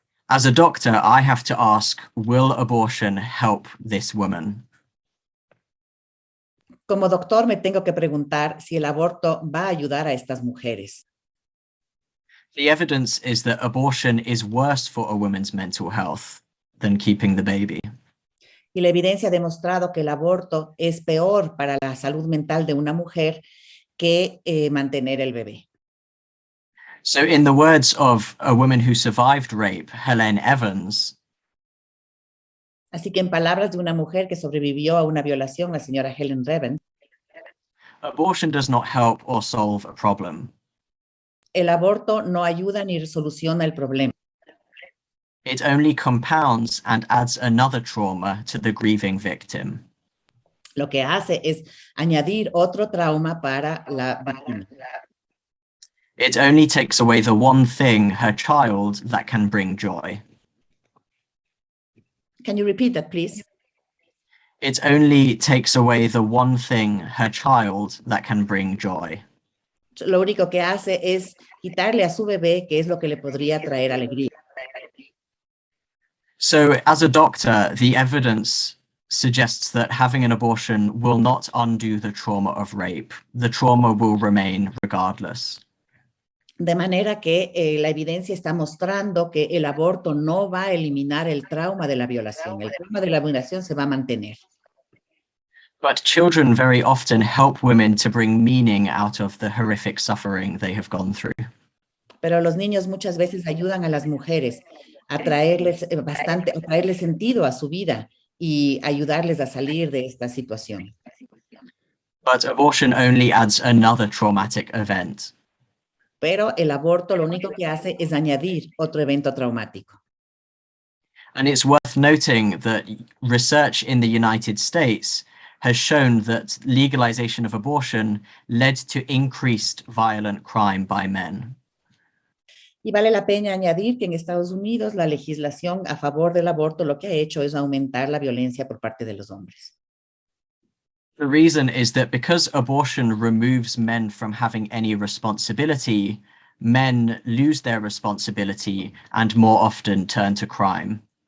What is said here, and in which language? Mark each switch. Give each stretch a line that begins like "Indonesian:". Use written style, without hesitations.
English: As a doctor, I have to ask, will abortion help this woman?
Spanish: Como doctor me tengo que preguntar si el aborto va a ayudar a estas mujeres.
English: The evidence is that abortion is worse for a woman's mental health than keeping the baby.
Spanish: Y la evidencia ha demostrado que el aborto es peor para la salud mental de una mujer que mantener el bebé.
English: So in the words of a woman who survived rape, Helene Evans,
Spanish: Así que en palabras de una mujer que sobrevivió a una violación, la señora Helen Evans,
English: abortion does not help or solve a problem.
Spanish: el aborto no ayuda ni soluciona el problema.
English: It only compounds and adds another trauma to the grieving victim.
Spanish: Lo que hace es añadir otro trauma para la víctima.
English: It only takes away the one thing, her child, that can bring joy. Can you repeat that, please? It only takes away the one thing, her child, that can bring joy.
Spanish: Lo único que hace es quitarle a su bebé, que es lo que le podría traer alegría.
English: So as a doctor, the evidence suggests that having an abortion will not undo the trauma of rape. The trauma will remain regardless.
Spanish: De manera que la evidencia está mostrando que el aborto no va a eliminar el trauma de la violación. El trauma de la violación se va a mantener.
English: But children very often help women to bring meaning out of the horrific suffering they have gone through.
Spanish: Pero los niños muchas veces ayudan a las mujeres a traerles a traerles sentido a su vida y ayudarles a salir de esta situación.
English: But abortion only adds another traumatic event.
Spanish: Pero el aborto lo único que hace es añadir otro evento traumático.
English: And it's worth noting that research in the United States has shown that legalization of abortion led to increased violent crime by men.
Spanish: Y vale la pena añadir que en Estados Unidos la legislación a favor del aborto lo que ha hecho es aumentar la violencia por parte de los hombres.
English: The reason is that because abortion removes men from having any responsibility, men lose their responsibility and more often turn to crime.